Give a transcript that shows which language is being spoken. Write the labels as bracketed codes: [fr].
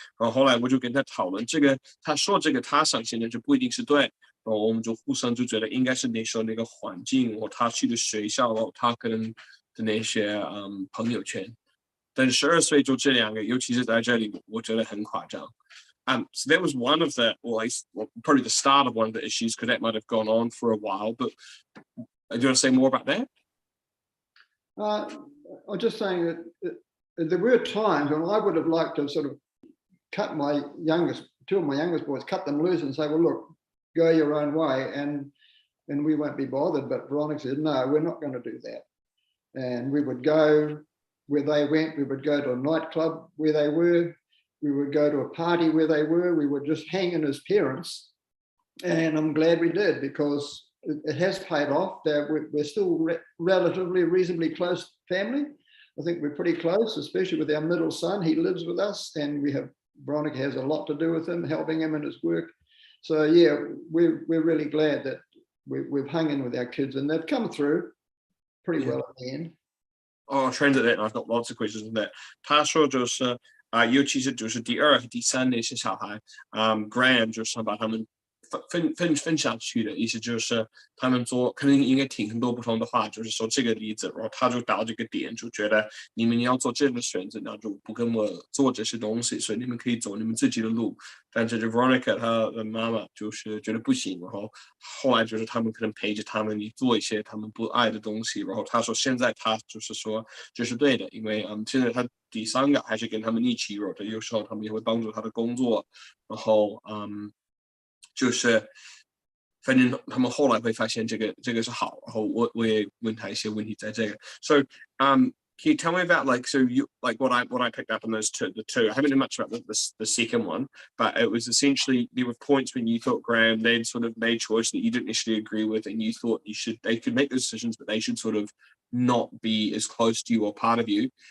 [zh] 然后后来我就跟他讨论这个，他说这个他相信的就不一定是对，然后我们就互相就觉得应该是那时候那个环境，或他去的学校，然后他可能的那些朋友圈。但12岁就这两个，尤其是在这里，我觉得很夸张。 [en] So that was one of the, probably the start of one of the issues, because that might have gone on for a while. But do you want to say more about that? I'm just saying that there were times when I would have liked to sort of cut two of my youngest boys, cut them loose and say, well, look, go your own way and we won't be bothered. But Veronica said, no, we're not going to do that. And we would go where they went. We would go to a nightclub where they were. We would go to a party where they were. We would just hang in as parents. And I'm glad we did, because it has paid off. We're still relatively reasonably close family. I think we're pretty close, especially with our middle son. He lives with us, and Veronica has a lot to do with him, helping him in his work. So yeah, we're really glad that we've hung in with our kids, and they've come through pretty well at the end. Oh, transit that, and I've got lots of questions on that. [zh] 他说就是尤其是就是第2和第3那些小孩，Graham 就是把他们分享去的意思就是他们可能应该听很多不同的话，就是说这个例子，然后他就到这个点，就觉得你们要做这个选择，那就不跟我做这些东西，所以你们可以走你们自己的路。但是 Veronica 她的妈妈就是觉得不行，然后后来就是他们可能陪着他们做一些他们不爱的东西，然后他说现在他就是说这是对的，因为现在他第3个还是跟他们一起，然后有时候他们也会帮助他的工作，然后就是反正他们后来会发现这个是好，然后我也问他一些问题在这个。 [en] So can you tell me about what I picked up on the two? I haven't known much about the second one, but it was essentially there were points when you thought Graham they'd sort of made choice that you didn't necessarily agree with, and you thought they could make those decisions, but they should sort of not be as close to you or part of you.